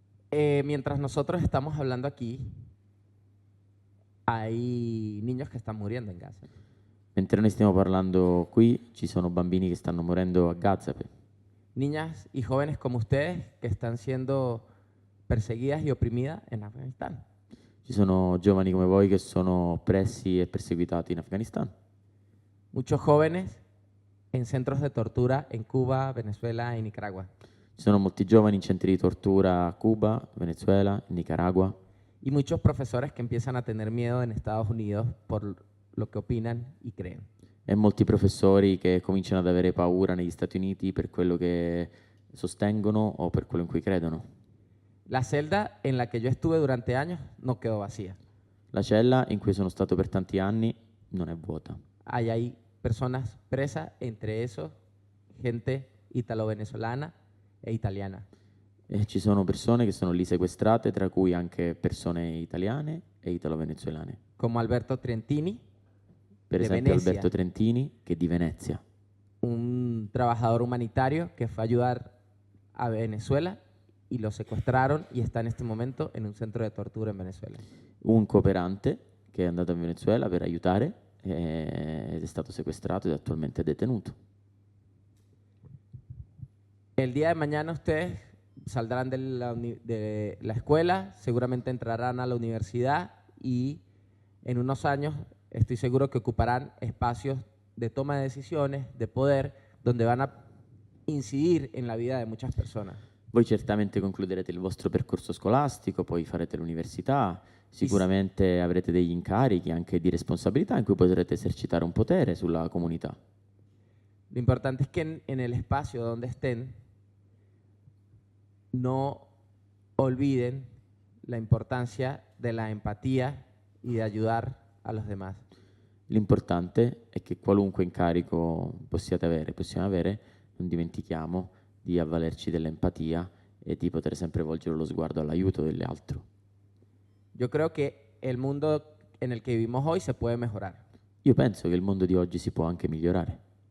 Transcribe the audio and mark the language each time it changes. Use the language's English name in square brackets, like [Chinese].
[Spanish] Mientras nosotros estamos hablando aquí, hay niños que están muriendo en Gaza. [Italian] Mentre noi stiamo parlando qui, ci sono bambini che stanno morendo a Gaza. [Spanish] Niñas y jóvenes como ustedes que están siendo perseguidas y oprimidas en Afganistán. [Italian] Ci sono giovani come voi che sono oppressi e perseguitati in Afghanistan. [Spanish] Muchos jóvenes en centros de tortura en Cuba, Venezuela y Nicaragua. [Italian] Ci sono molti giovani in centri di tortura a Cuba, Venezuela, Nicaragua. [Spanish] Y muchos profesores que empiezan a tener miedo en Estados Unidos por lo que opinan y creen. [Italian] E molti professori che cominciano ad avere paura negli Stati Uniti per quello che sostengono o per quello in cui credono. [Spanish] La celda en la que yo estuve durante años no quedó vacía. [Italian] La cella in cui sono stato per tanti anni non è vuota. [Spanish] Hay personas presas, entre esos gente italo-venezolana e italiana. [Italian] E ci sono persone che sono lì sequestrate, tra cui anche persone italiane e italo-venezuelane. [Spanish] Como Alberto Trentini, [Italian] Per [Spanish] de [Italian] esempio [Spanish] Venecia. [Italian] Alberto Trentini, che è di Venezia. [Spanish] Un trabajador humanitario que fue a ayudar a Venezuela y lo secuestraron y está en este momento en un centro de tortura en Venezuela. [Italian] Un cooperante che è andato in Venezuela per aiutare ed è stato sequestrato ed attualmente è detenuto. [Spanish] El día de mañana ustedes saldrán de la escuela, seguramente entrarán a la universidad y en unos años estoy seguro que ocuparán espacios de toma de decisiones, de poder, donde van a incidir en la vida de muchas personas. [Italian] Voi certamente concluderete il vostro percorso scolastico, poi farete l'università, sicuramente avrete degli incarichi anche di responsabilità in cui potrete esercitare un potere sulla comunità. [Spanish] Lo importante es que en el espacio donde estén no olviden la importancia de la empatía y de ayudar a los demás. [Italian] L'importante è che qualunque incarico possiamo avere, non dimentichiamo di avvalerci dell'empatia e di poter sempre volgere lo sguardo all'aiuto dell'altro. [Spanish] Yo creo que el mundo en el que vivimos hoy se puede mejorar [Italian] Io penso che il mondo di oggi si può anche migliorare